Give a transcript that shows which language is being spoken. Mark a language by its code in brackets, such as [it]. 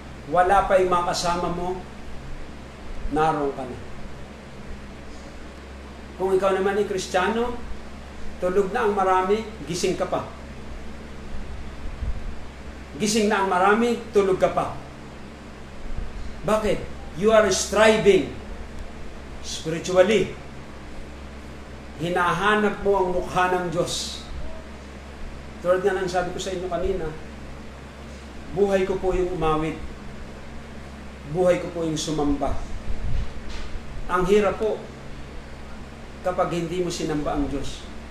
[tl] Wala pa yung mga kasama mo, naroon ka na. Kung ikaw naman ay Kristiyano, tulog na ang marami, gising ka pa. Gising na ang marami, tulog ka pa. Bakit? [en] You are striving spiritually. [tl] Hinahanap mo ang mukha ng Diyos. Tulad nga ng sabi ko sa inyo kanina, buhay ko po yung umawit. Buhay ko po yung sumamba. Ang hirap po kapag hindi mo sinamba ang Diyos.